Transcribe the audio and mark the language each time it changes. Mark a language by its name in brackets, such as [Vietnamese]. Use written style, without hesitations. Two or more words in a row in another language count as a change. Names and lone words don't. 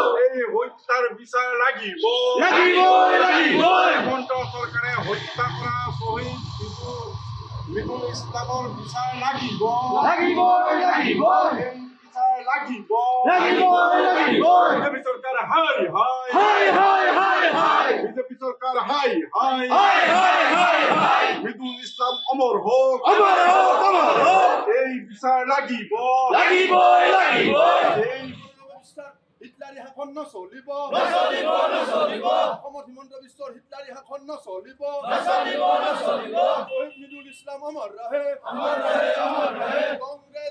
[Assamese] এই হত্যার বিচার লাগিব, হেমন্ত সরকারে হত্যা করা শহীদ মৃদুল ইসলামৰ বিচার লাগিব, এই বিচার লাগিব। বিজেপি সরকার হাই হাই, বিজেপি সরকার হাই হাই, মৃদুল ইসলাম অমর হোক, এই বিচার লাগিব, এই হিটলাৰী শাসন নচলিব, অসমত হিমন্ত বিশ্বৰ হিটলাৰী শাসন নচলিব, শহীদ মৃদুল ইছলাম অমৰ ৰহে, কংগ্ৰেছ